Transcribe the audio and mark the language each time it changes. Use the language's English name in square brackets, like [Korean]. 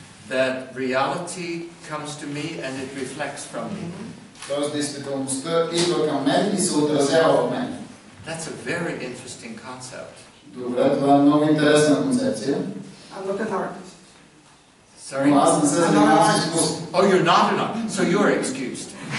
[English] That reality comes to me and it reflects from me. [Bulgarian] Тоест, действителността идва към мен и се отразява в мен. [English] That's a very interesting concept. [Bulgarian] Добре, това е много интересна концепция. [English] I'm not an artist. Sorry? [Bulgarian] Но аз не се занимавам с изкуство. [English] Oh, you're not an artist, so you're excused.